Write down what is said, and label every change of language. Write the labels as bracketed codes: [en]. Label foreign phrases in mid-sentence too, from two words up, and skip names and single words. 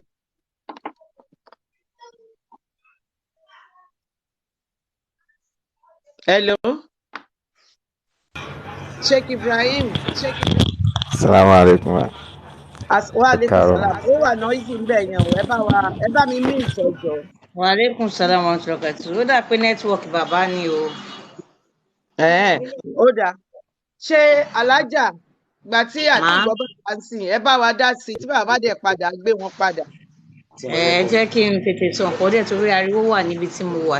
[en] very very Hello, Sheikh Ibrahim. [ar] السلام عليكم. Wa [yo] Ẹ [ar] alaikum [yo] káàárọ̀ mà. salam. Ó wà noisy ńbẹ̀ yẹn o. Ẹ bá mi mute ẹ jọ̀ọ́. [ar] وعليكم السلام ورحمة الله وبركاته. [yo] Ó dà pé nẹ́tíwọ̀kì bàbá ni o. Ó dáa. Ṣé alájà gbà tí àti Màá ìgbọ́ bàbá ń sìn ẹ bá wa dá sí i tí bàbá dẹ̀ padà gbé wọn padà. jẹ́ kí n tètè sọ nǹkan dẹ̀ torí ariwo wà níbi tí mo wà.